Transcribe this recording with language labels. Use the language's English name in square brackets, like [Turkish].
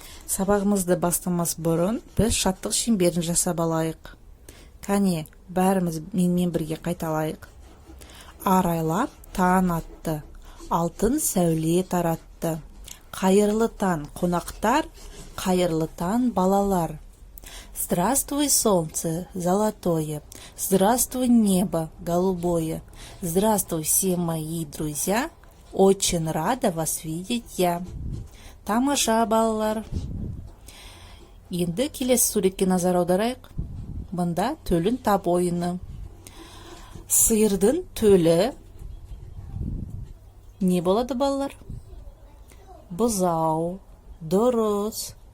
[Kazakh] Сабағымызды бастамас бұрын біз шаттық шеңберін жасап алайық. Кәне, бәріміз менімен бірге қайталайық. Арайлап таң атты, алтын сәуле таратты. Қайырлы таң қонақтар, қайырлы таң балалар. [Russian] Здравствуй, солнце золотое, здравствуй, небо голубое, здравствуй, все мои друзья, очень рада вас видеть я. [Kazakh] Тамаша, балалар. Енді келесі суретке назар аударайық. Бұнда төлін тап ойыны. Сиырдың төлі не болады, балалар? Бұзау, дұрыс.